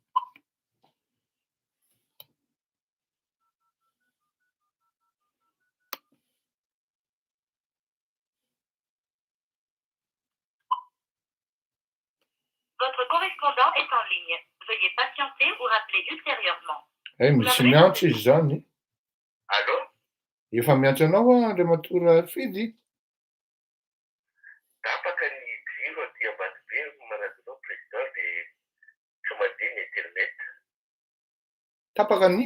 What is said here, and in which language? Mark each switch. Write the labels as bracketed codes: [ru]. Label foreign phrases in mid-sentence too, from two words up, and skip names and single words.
[fr] Votre correspondant est en ligne. Veuillez patienter ou rappeler ultérieurement. [mg] Misy miantso izy zany. Allô? Efa miantso anao Andriamatora Arfidy. Tapaka ny jiro aty Ambanibe manadinao président de tsy mandeha ny internet. Tapaka ny